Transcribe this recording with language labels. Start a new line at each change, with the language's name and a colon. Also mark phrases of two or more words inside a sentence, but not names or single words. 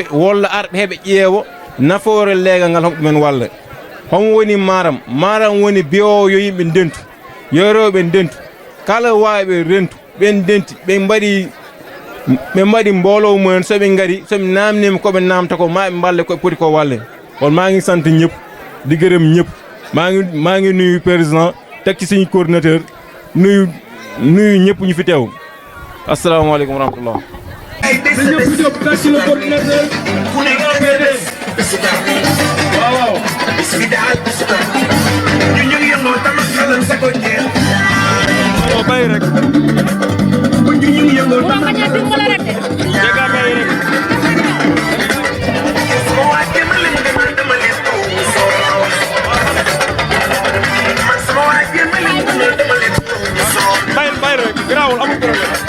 Fula: walla arɓe heɓe ƴeewo nafoore leegal ngal hoɓe ɗumen walla homo woni Maram woni biyowo yo yimɓe ndentu yo rewɓe ndentu kala wawiɓe rentu ɓen denti ɓe mbaɗi mbolowo mumen soɓe ngari soɓe namnima koɓe namta ko ma ɓe mballe koɓe poti ko walle on
Wolof: ma ngi sant ñëpp di gërëm ñëpp maa ngi nuyu président teg ci suñu coordinateur nuyu ñëpp ñu fi teew
Arabic: asalaamaaleykum wa rahmatullah
Wolof: bay rek bay rek grawul amul problème